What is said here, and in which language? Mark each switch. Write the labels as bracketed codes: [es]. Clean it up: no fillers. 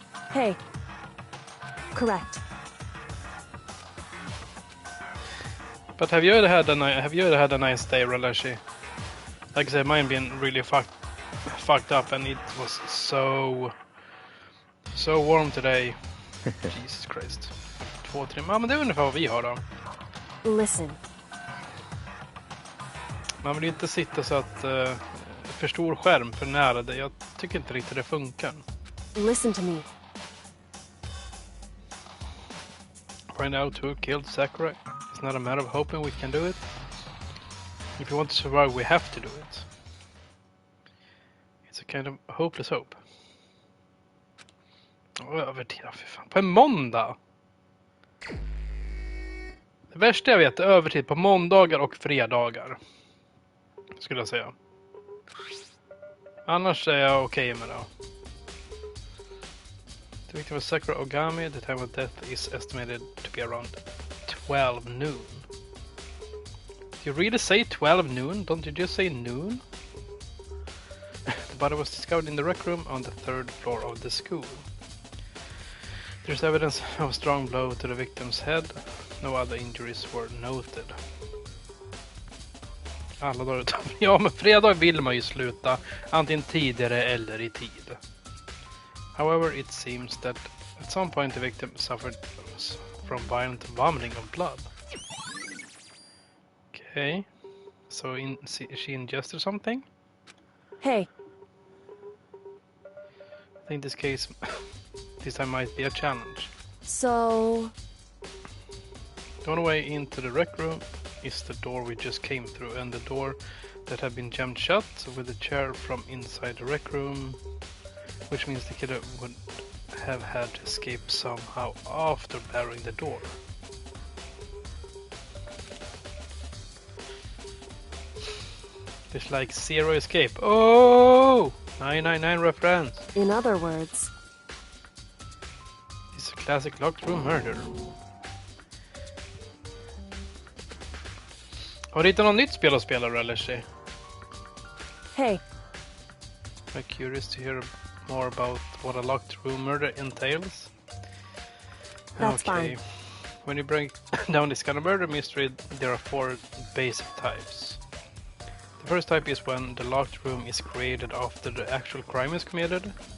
[en] Hey. Correct. But have you ever had a nice day, Relashi? Like I said, mine been really fucked up, and it was so warm today. Jesus Christ. 2-3. [sv] Ja, men det är ungefär vad vi har då. [en] Listen. [sv] Man vill inte sitta så att för stor skärm för nära det. Jag tycker inte riktigt det funkar. [en] Listen to me. Find out who killed Sakurai. It's not a matter of hoping we can do it. If we want to survive, we have to do it. It's a kind of hopeless hope. [sv] Övertid, fy fan. På en måndag! Det värsta jag vet är övertid på måndagar och fredagar. Skulle jag säga. Annars är jag okej med det. [en] The victim was Sakura Ogami. The time of death is estimated to be around 12 noon. Do you really say 12 noon? Don't you just say noon? The body was discovered in the rec room on the 3rd floor of the school. There's evidence of a strong blow to the victim's head. No other injuries were noted. [sv] Alla dagar utom... Ja, men fredag vill man ju sluta. Antingen tidigare eller i tid. [en] However, it seems that at some point the victim suffered from violent vomiting of blood. Okay. So she ingested something? Hey. I think this case... this time might be a challenge. So... The only way into the rec room is the door we just came through, and the door that had been jammed shut with a chair from inside the rec room, which means the killer would have had to escape somehow after barring the door. There's like zero escape. Oh! 999 reference. In other words, It's a classic locked room murder. [sv] Har du hittat något nytt spel att spela eller sig? hey, [en] I'm curious to hear more about what a locked room murder entails. That's fine. When you break down this kind of murder mystery, there are 4 basic types. The first type is when the locked room is created after the actual crime is committed.